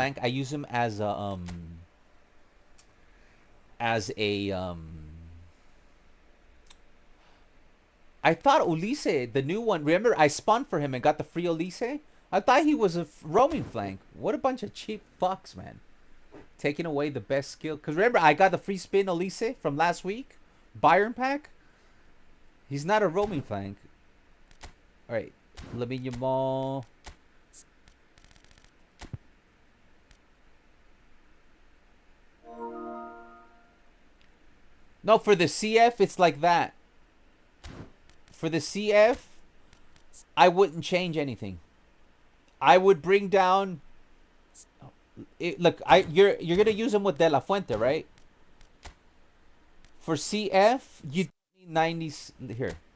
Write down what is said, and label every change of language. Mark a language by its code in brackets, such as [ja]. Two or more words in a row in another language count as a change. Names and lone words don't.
[en] I use him as a I thought Ulisse, the new one, remember I spawned for him and got the free Ulisse? I thought he was a roaming flank. What a bunch of cheap fucks, man. Taking away the best skill. Because remember, I got the free spin Ulisse from last week. Bayern pack. He's not a roaming flank. Alright. Lamine Yamal. No, for the CF, it's like that. For the CF, I wouldn't change anything. I would bring down. Look, you're gonna use him with De La Fuente, right? For CF, you need 90s here.